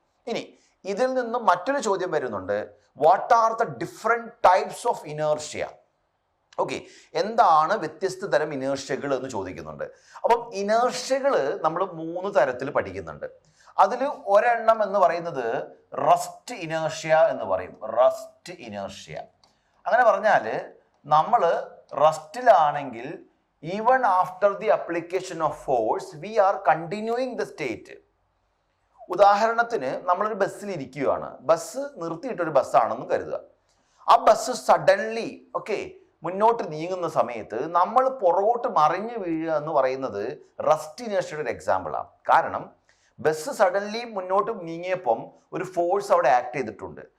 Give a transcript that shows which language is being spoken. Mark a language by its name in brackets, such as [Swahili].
[Malayalam] ഇനി ഇതിൽ നിന്നും മറ്റൊരു ചോദ്യം വരുന്നുണ്ട്. [English] What are the different types of inertia? [Malayalam] എന്താണ് വ്യത്യസ്ത തരം ഇനേർഷ്യകൾ എന്ന് ചോദിക്കുന്നുണ്ട്. അപ്പം ഇനേർഷ്യകൾ നമ്മൾ 3 തരത്തിൽ പഠിക്കുന്നുണ്ട്. അതിൽ ഒരെണ്ണം എന്ന് പറയുന്നത് റസ്റ്റ് ഇനേർഷ്യ എന്ന് പറയും. റസ്റ്റ് ഇനേർഷ്യ അങ്ങനെ പറഞ്ഞാൽ നമ്മൾ റസ്റ്റിലാണെങ്കിൽ [English] even after the application of force we are continuing the state. [Malayalam] ഉദാഹരണത്തിന് നമ്മളൊരു ബസ്സിൽ ഇരിക്കുകയാണ്, ബസ് നിർത്തിയിട്ടൊരു ബസ്സാണെന്ന് കരുതുക. ആ ബസ് സഡൻലി മുന്നോട്ട് നീങ്ങുന്ന സമയത്ത് നമ്മൾ പുറകോട്ട് മറിഞ്ഞു വീഴുക എന്ന് പറയുന്നത് റസ്റ്റ് ഇനേർഷ്യയുടെ ഒരു എക്സാമ്പിളാണ്. കാരണം ബസ് സഡൻലി മുന്നോട്ട് നീങ്ങിയപ്പം ഒരു ഫോഴ്സ് അവിടെ ആക്ട് ചെയ്തിട്ടുണ്ട്.